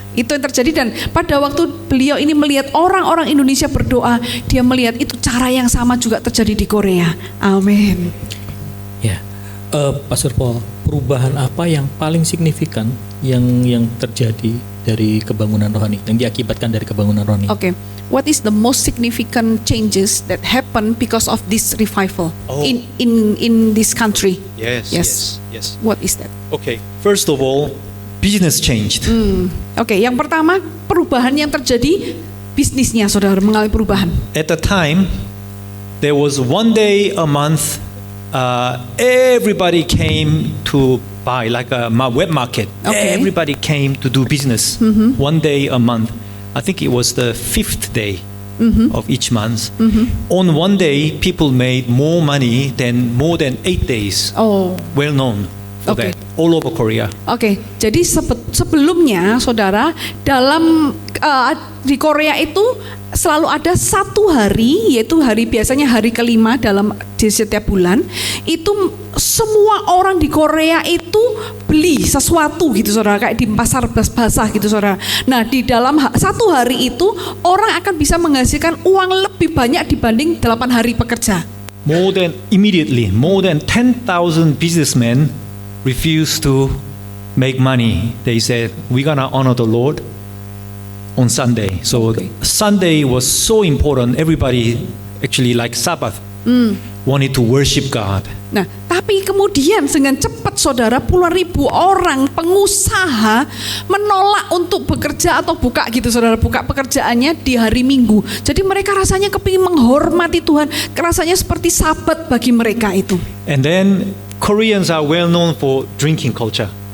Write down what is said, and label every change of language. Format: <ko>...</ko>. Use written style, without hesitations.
<id>Itu yang terjadi, dan pada waktu beliau ini melihat orang-orang Indonesia berdoa, dia melihat itu cara yang sama juga terjadi di Korea. Amin. Ya, Pastor Paul, perubahan apa yang paling signifikan yang terjadi dari kebangunan rohani, yang diakibatkan dari kebangunan rohani? Oke.</id> <en>What is the most significant changes that happen because of this revival in this country? Yes. What is that? Okay. First of all, business changed.</en> <id>Oke, yang pertama perubahan yang terjadi bisnisnya, saudara, mengalami perubahan.</id> <en>At the time, there was 1 day a month. Everybody came to buy, like a web market. Okay. Everybody came to do business one day a month. I think it was the 5th day of each month. On one day, people made more money than more than 8 days. Oh. Well known for Okay. that all over Korea.</en> <id>Oke, jadi sebelumnya, saudara, dalam di Korea itu selalu ada satu hari, yaitu biasanya hari kelima di setiap bulan. Itu semua orang di Korea itu beli sesuatu gitu, saudara, kayak di pasar basah gitu, saudara. Nah, di dalam satu hari itu orang akan bisa menghasilkan uang lebih banyak dibanding 8 hari pekerja.</id> <en>More than 10,000 businessmen refused to make money. They said, we're gonna honor the Lord on Sunday. So Okay. Sunday was so important. Everybody actually like Sabbath wanted to worship God.</en> <id>Nah, tapi kemudian dengan cepat, saudara, puluhan ribu orang pengusaha menolak untuk bekerja atau buka gitu, saudara, buka pekerjaannya di hari Minggu. Jadi mereka rasanya kepingin menghormati Tuhan, rasanya seperti Sabat bagi mereka itu.</id> <en>And then Koreans are well known for drinking culture.</en>